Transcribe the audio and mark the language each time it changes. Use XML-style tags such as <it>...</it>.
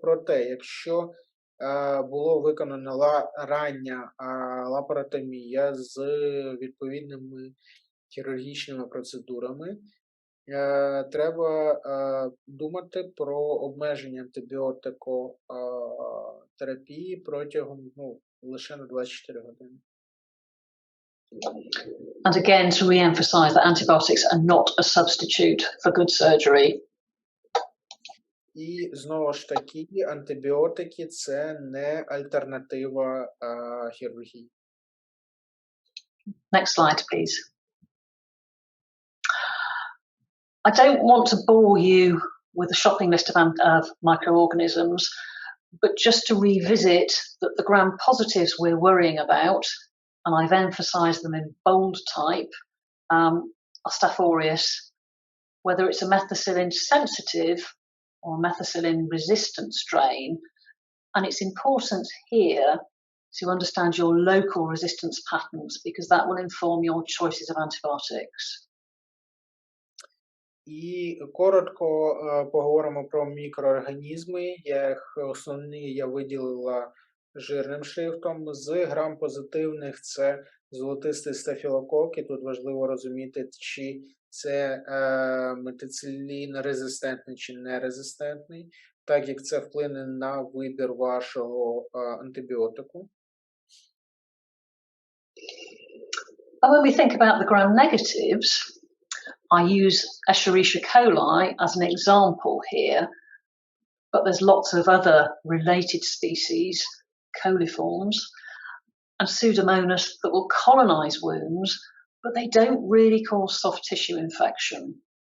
<uk>Проте, якщо було виконано рання лапаротомія з відповідними хірургічними процедурами, треба думати про обмеження антибіотикотерапії протягом лише на 24 години.</uk> <en>And again, to re-emphasize that antibiotics are not a substitute for good surgery.</en> <uk>І знову ж таки, антибіотики – це не альтернатива хірургії.</uk> <en>Next slide, please. I don't want to bore you with a shopping list of microorganisms, but just to revisit that the gram-positives we're worrying about, and I've emphasised them in bold type, are Staph aureus, whether it's a methicillin sensitive or a methicillin resistant strain. And it's important here to understand your local resistance patterns because that will inform your choices of antibiotics.</en> <uk>І коротко поговоримо про мікроорганізми. Їх основні я виділила жирним шрифтом. З грам-позитивних це золотистий стафілокок. І тут важливо розуміти, чи це метицилін-резистентний чи нерезистентний, так як це вплине на вибір вашого антибіотику.</uk> <en>And when we think about the gram-negatives, I use Escherichia coli as an example here, but there's lots of other related species, coliforms, and Pseudomonas that will colonize wounds, but they don't really cause soft tissue infection.</en>